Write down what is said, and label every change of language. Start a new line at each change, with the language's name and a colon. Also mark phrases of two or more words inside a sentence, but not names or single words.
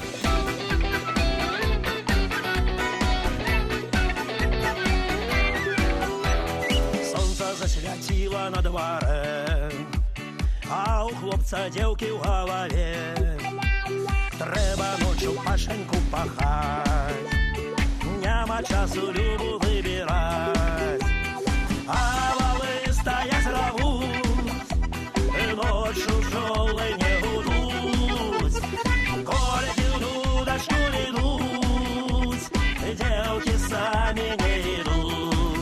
Belarusian: Сонце засвяціла на дварэ, а у хлопца дзеўкі ў галаве. Трэба
Russian: ночью пашеньку пахать,
Belarusian: няма часу
Russian: любу выбирать. А валы стоять зовут, ночью пчелы не гудуть. Кольки удочку ведут, девки сами не идут.